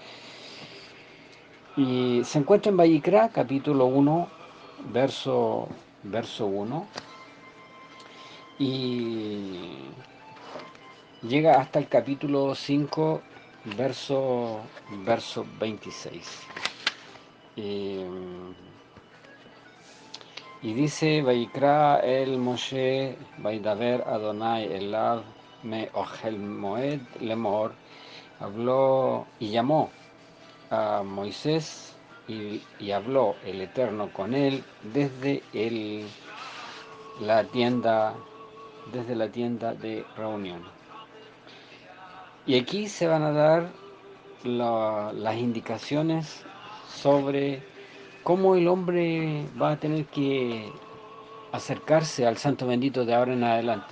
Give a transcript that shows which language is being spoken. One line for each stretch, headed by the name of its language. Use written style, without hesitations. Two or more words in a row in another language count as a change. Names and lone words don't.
Spanish: Y se encuentra en Vayikra, capítulo 1, verso 1, y llega hasta el capítulo 5, verso 26. Y dice,
Hebrew: ויקרא אל משה, וידבר אדני אליו מ אהל מועד לאמר,
Spanish: habló y llamó a Moisés y habló el Eterno con él la tienda, desde la tienda de reunión. Y aquí se van a dar las indicaciones sobre cómo el hombre va a tener que acercarse al Santo Bendito de ahora en adelante.